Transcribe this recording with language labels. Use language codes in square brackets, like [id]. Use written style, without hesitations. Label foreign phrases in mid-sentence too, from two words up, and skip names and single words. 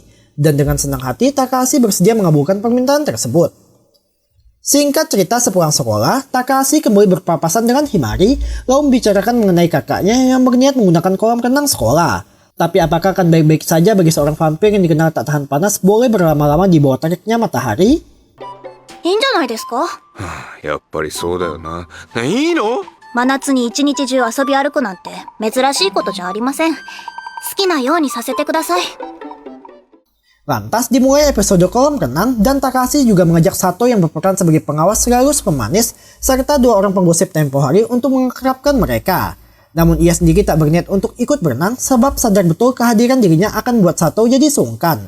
[id] Dan dengan senang hati, Takahashi bersedia mengabulkan permintaan tersebut. Singkat cerita, sepulang sekolah, Takahashi kembali berpapasan dengan Himari, lalu membicarakan mengenai kakaknya yang berniat menggunakan kolam renang sekolah. Tapi apakah akan baik-baik saja bagi seorang vampir yang dikenal tak tahan panas boleh berlama-lama di bawah teriknya matahari? [ja] いいんじゃないですか？やっぱりそうだよな。いいの？真夏に一日中遊び歩くなんて珍しいことじゃありません。好きなようにさせてください。 [id] Lantas dimulai episode kolam renang dan Takahashi juga mengajak Sato yang berperan sebagai pengawas sekaligus pemanis serta dua orang penggosip tempo hari untuk mengakrabkan mereka. Namun ia sendiri tak berniat untuk ikut berenang sebab sadar betul kehadiran dirinya akan membuat Sato jadi sungkan.